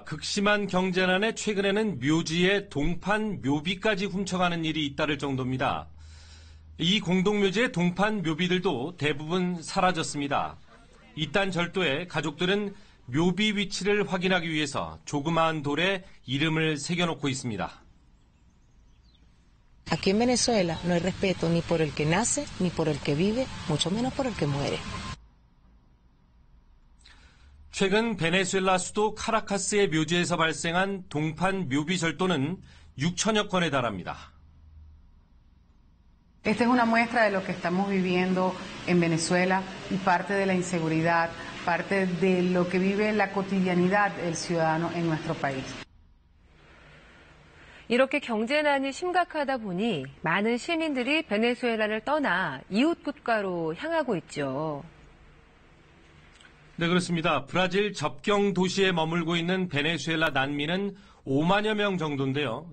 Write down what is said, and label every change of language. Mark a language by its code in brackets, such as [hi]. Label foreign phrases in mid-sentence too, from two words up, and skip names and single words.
[ko] 극심한 경제난에 최근에는 묘지에 동판 묘비까지 훔쳐가는 일이 잇따를 정도입니다. 이 공동묘지의 동판 묘비들도 대부분 사라졌습니다. 이딴 절도에 가족들은 묘비 위치를 확인하기 위해서 조그마한 돌에 이름을 새겨놓고 있습니다. [es] Aquí en Venezuela no hay respeto ni por el que nace, ni por el que vive, mucho menos por el que muere. [ko] 최근 베네수엘라 수도 카라카스의 묘지에서 발생한 동판 묘비 절도는 6천여 건에 달합니다. [es] Esta es una muestra de lo que estamos viviendo en Venezuela y parte de la inseguridad, parte de lo que vive la cotidianidad del ciudadano en nuestro país. [ko] 이렇게 경제난이 심각하다 보니 많은 시민들이 베네수엘라를 떠나 이웃 국가로 향하고 있죠. 네, 그렇습니다. 브라질 접경 도시에 머물고 있는 베네수엘라 난민은 5만여 명 정도인데요.